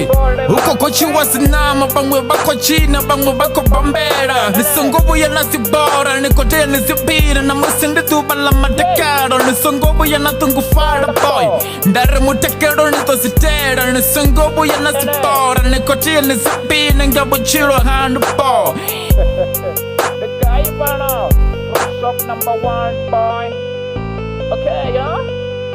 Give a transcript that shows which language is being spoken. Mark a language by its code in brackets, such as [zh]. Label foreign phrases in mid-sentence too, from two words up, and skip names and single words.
[ve] Hu khou gotshiwa dziṋama vhaṅwe vha khou tshina vhaṅwe vha khou bambela. Ni songo vhuya na dzi bora ni khou tea ni ḓiphine na musi ndi ḓuvha ḽa matakalo. Ni songo vhuya na ṱungufhala boy. Ndari mutakalo ni ḓo zitela. Ni songo vhuya na dzi bora ni khou tea ni ḓiphine nga vhutshilo hanu boy. [en] The guy from shop number 1 boy. Okay, yeah.